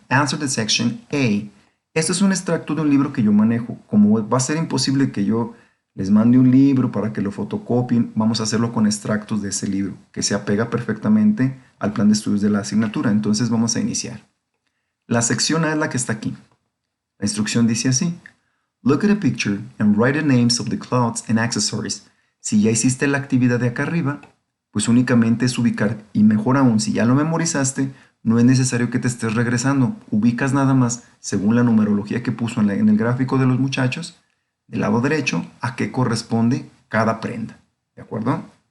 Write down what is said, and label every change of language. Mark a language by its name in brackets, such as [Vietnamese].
[English] Answer the section A. [Spanish] Esto es un extracto de un libro que yo manejo. Como va a ser imposible que yo les mande un libro para que lo fotocopien, vamos a hacerlo con extractos de ese libro, que se apega perfectamente al plan de estudios de la asignatura. Entonces vamos a iniciar. La sección A es la que está aquí. La instrucción dice así. [English] Look at a picture and write the names of the clothes and accessories. [Spanish] Si ya hiciste la actividad de acá arriba, pues únicamente es ubicar, y mejor aún, si ya lo memorizaste, no es necesario que te estés regresando. Ubicas nada más, según la numerología que puso en el gráfico de los muchachos, del lado derecho, a qué corresponde cada prenda. ¿De acuerdo?